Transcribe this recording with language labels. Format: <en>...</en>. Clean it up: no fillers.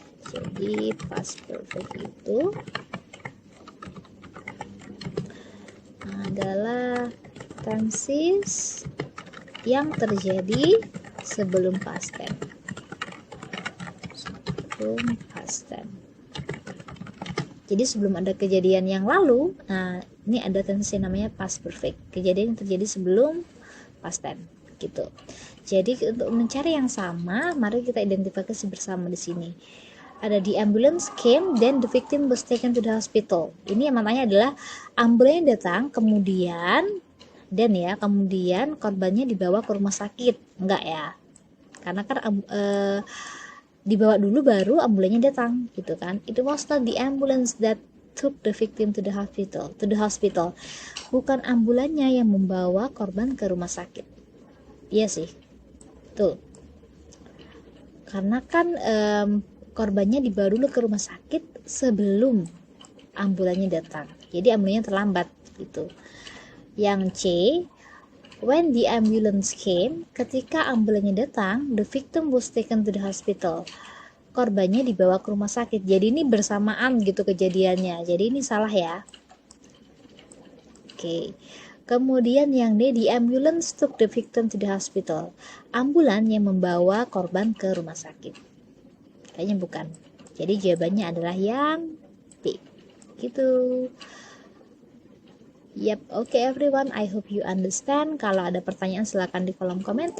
<id>Jadi past perfect itu adalah tenses yang terjadi sebelum past tense. Sebelum past tense. Jadi sebelum ada kejadian yang lalu, nah ini ada tense namanya past perfect. Kejadian yang terjadi sebelum past tense gitu. Jadi untuk mencari yang sama, mari kita identifikasi bersama di sini. Ada</id> <en>the ambulance came, then the victim was taken to the hospital.</en> <id>Ini yang maknanya adalah ambulan datang, kemudian kemudian korbannya dibawa ke rumah sakit. Enggak ya, karena kan dibawa dulu baru ambulannya datang gitu kan.</id> <en>It was not the ambulance that took the victim to the hospital.</en> <id>Bukan ambulannya yang membawa korban ke rumah sakit. Iya sih, tuh, karena kan korbannya dibawa dulu ke rumah sakit sebelum ambulannya datang. Jadi ambulannya terlambat gitu. Yang C,</id> <en>when the ambulance came,</en> <id>ketika ambulannya datang,</id> <en>the victim was taken to the hospital.</en> <id>Korbannya dibawa ke rumah sakit. Jadi ini bersamaan gitu kejadiannya. Jadi ini salah ya. Oke. Kemudian yang D,</id> <en>the ambulance took the victim to the hospital.</en> <id>Ambulan yang membawa korban ke rumah sakit. Kayaknya bukan. Jadi jawabannya adalah yang B. Gitu.</id> <en>Yep, okay everyone, I hope you understand.</en> <id>Kalau ada pertanyaan silakan di kolom komentar.</id> <en>See you everyone and have a nice day. Thank you for watching.</en>